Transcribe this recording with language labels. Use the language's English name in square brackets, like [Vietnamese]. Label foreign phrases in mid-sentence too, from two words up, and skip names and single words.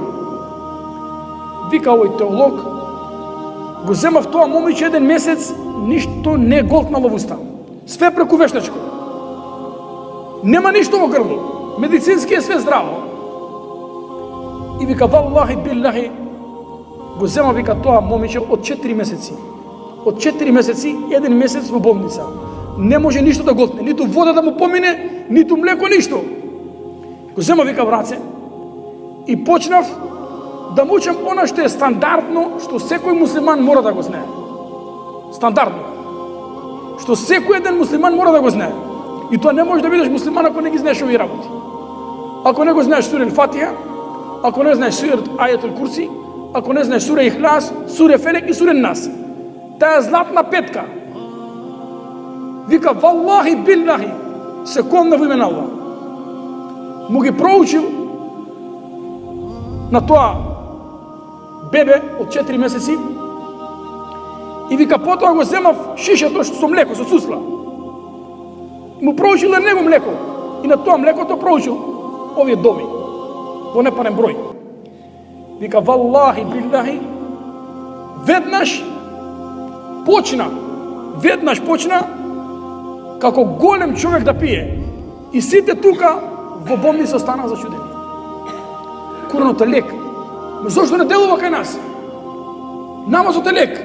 [Macedonian] Вика овој теолог, го земав тоа момиче еден месец, ништо не голтнало во уста. Све преку вештачко. Нема ништо во грло. Медицински е све здраво. И вика, [Arabic] والله بالله, [Macedonian] го зема, вика, тоа момиче од 4 месеци. Од 4 месеци, еден месец во болница. Не може ништо да голтне, ниту вода да му помине, ниту млеко, ништо. Го зема, вика, в раце и почнав да му учам она што е стандардно, што секој муслиман мора да го знае. Стандардно. Што секој еден муслиман мора да го знае. И тоа не може да бидеш муслиман ако не ги знаеш овие работи. Ако не го знаеш сура Фатиха, ако не знаеш сура Ајатул Курси, ако не знаеш сура Ихлас, сура Фелек и сура Нас. Таа златна петка. Вика, [Arabic] والله بالله, [Macedonian] се комна во име на Аллах. Му ги проучил на тоа бебе од 4 месеци и вика, потоа го земав шишето со млеко, со сусла. Му проучил на него млеко и на тоа млекото проучил овие доми во непарен број. Вика, [Arabic] والله بالله, [Macedonian] веднаш почна како голем човек да пие. И сите тука во болница стана зачудени. Куранот е лек. Но зошто не делува кај нас? Намазот е лек.